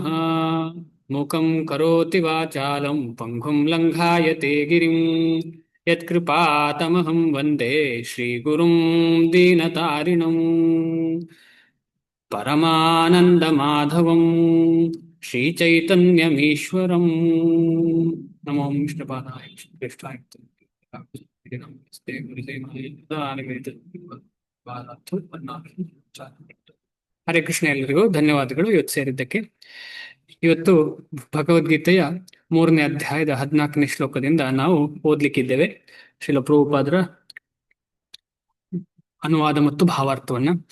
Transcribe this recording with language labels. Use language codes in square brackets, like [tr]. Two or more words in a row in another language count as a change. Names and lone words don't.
[sa] ಮುಖಂ ಕರೋತಿ ವಾಚಾಲಂ ಪಂಗುಂ ಲಂಘಾಯತೆ ಗಿರಿಂ ಯತ್ಕೃಪಾತಮಹಂ ವಂದೇ ಶ್ರೀಗುರುಂ ದೀನತಾರಿಣಂ ಪರಮಾನಂದಮಾಧವಂ ಶ್ರೀಚೈತನ್ಯಮೀಶ್ವರಂ. ನಮೋ ವಿಷ್ಣುಪಾದಾಯ ಕೃಷ್ಣಾಯ ಹರೇ ಕೃಷ್ಣ. [kn] ಎಲ್ಲರಿಗೂ ಧನ್ಯವಾದಗಳು ಇವತ್ತು ಸೇರಿದ್ದಕ್ಕೆ. ಇವತ್ತು ಭಗವದ್ಗೀತೆಯ 3ನೇ ಅಧ್ಯಾಯದ 14ನೇ ಶ್ಲೋಕದಿಂದ ನಾವು ಓದ್ಲಿಕ್ಕಿದ್ದೇವೆ ಶ್ರೀಲ ಪ್ರಭುಪಾದರ ಅನುವಾದ ಮತ್ತು ಭಾವಾರ್ಥವನ್ನ.